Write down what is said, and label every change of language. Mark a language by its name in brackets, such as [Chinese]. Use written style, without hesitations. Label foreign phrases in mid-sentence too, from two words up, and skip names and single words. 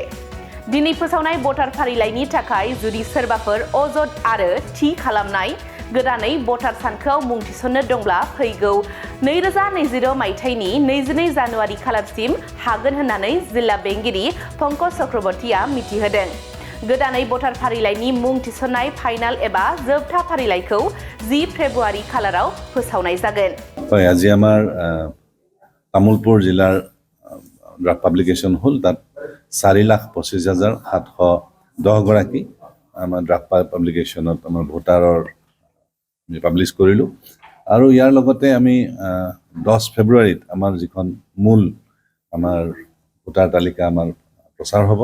[Bodo] दिनै फोसावनाय भटार फारिलाइनि थाखाय जुदि सोरबाफोर अजद आरो थि खालामनाय गोदानै भटार सानखोआव मुं थिसन्नो दंब्ला फैगौ 2020 मायथाइनि 22 जानुवारि खालारसिम हागोन होननानै जिल्ला बेंगिरि पंकज चक्रवर्तीया मिथिहोदों। गोदानै भटार फारिलाइनि मुं थिसन्नाय फाइनाल एबा जोबथा फारिलाइखौ 10 फेब्रुवारि खालाराव फोसावनाय जागोन। [Assamese] আজি আমাৰ তামুলপুৰ জিলাৰ [English] draft publication [Assamese] হ'ল তাত 4,25,710 গৰাকী আমাৰ ড্ৰাফ্ট পাব্লিকেশ্যনত আমাৰ ভোটাৰৰ আমি পাব্লিছ কৰিলোঁ আৰু ইয়াৰ লগতে আমি 10 ফেব্ৰুৱাৰীত আমাৰ যিখন মূল আমাৰ ভোটাৰ তালিকা আমাৰ প্ৰচাৰ হ'ব।